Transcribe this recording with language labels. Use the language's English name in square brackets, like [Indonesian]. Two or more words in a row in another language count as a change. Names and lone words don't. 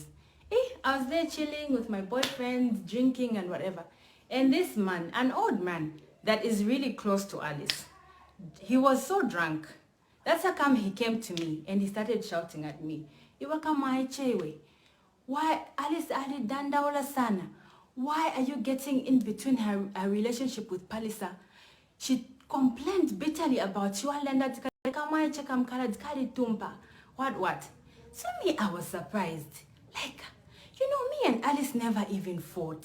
[English] I was there chilling with my boyfriend, drinking and whatever. And this man, an old man that is really close to Alice, he was so drunk. That's how come he came to me and he started shouting at me. [Nyanja] Why, Alice Ali dandaola sana? [English] Why are you getting in between her relationship with Palisa? She complained bitterly about you. What? So me, I was surprised. Like, me and Alice never even fought.